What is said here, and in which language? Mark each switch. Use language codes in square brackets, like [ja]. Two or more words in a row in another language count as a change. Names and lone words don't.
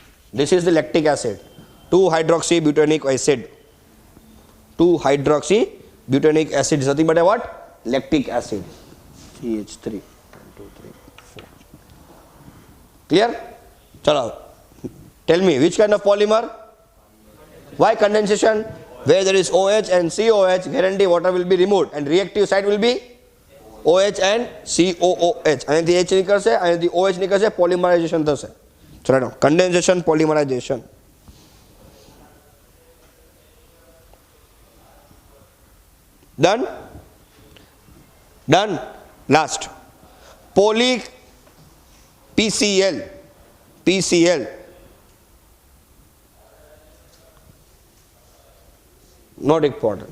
[en] This is the lactic acid. 2-hydroxybutanoic acid. 2-hydroxybutanoic acid is nothing but a what? Lactic acid. CH3. 1, 2, 3, 4. Clear? Chalo. Tell me, which kind of polymer? Why condensation? Where there is OH and COH, guarantee water will be removed and reactive side will be OH and COOH. And the H નીકળશે and the OH નીકળશે, polymerization થશે. ચલો condensation, polymerization. Done? Done. Last. Poly PCl. PCl. Not important.